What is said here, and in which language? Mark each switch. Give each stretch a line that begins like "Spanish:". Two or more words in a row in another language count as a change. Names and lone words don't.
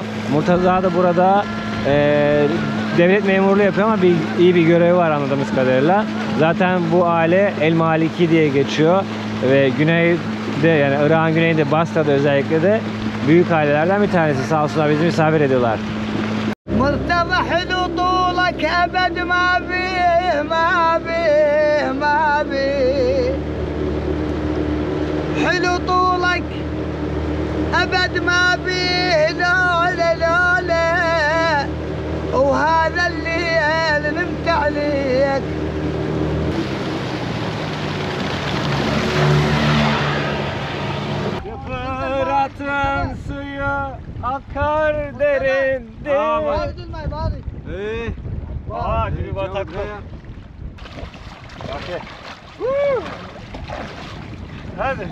Turkish: Murtaza da burada devlet memurluğu yapıyor ama iyi bir görevi var anladığımız kadarıyla. Zaten bu aile El Maliki diye geçiyor ve güneyde, yani Irak'ın güneyinde, Basra'da özellikle de büyük ailelerden bir tanesi. Sağ olsunlar bizi misafir ediyorlar.
Arabic: مرتضى حلو طولك ابد ما بيه ما بيه ما بيه حلو طولك ابد ما بيه لولا لولا وهذا الليل نمت عليك
Turkish: Fırat'ın suyu akar derin Bari durmayın bari. Aa, bir bataklık. Hadi.